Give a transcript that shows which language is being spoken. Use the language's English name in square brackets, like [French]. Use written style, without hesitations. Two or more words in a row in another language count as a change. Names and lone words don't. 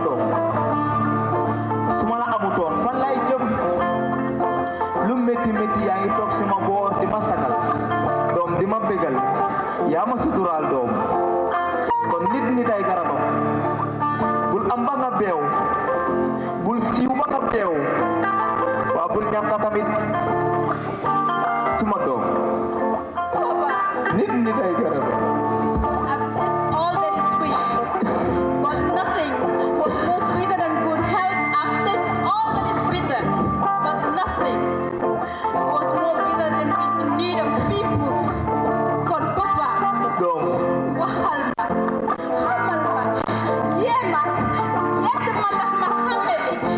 [Wolof] doom suma la amutoon fan lay jëm lu métti yaa ngi toog suma boor di ma sagal doom di ma bégal yaa ma suturaal doom kon nit ay garabam bul am ba nga beew bul siiw ba nga beew waa bul ñàkk tamit suma doom nit ay garabam [English] all that is sweet, but nothing was more sweeter than good health. I've tasted all that is bitter, but nothing was more bitter than being in need of people. God, Papa, Wahalma, Hamalma, Yema, Yetma, Mahameli.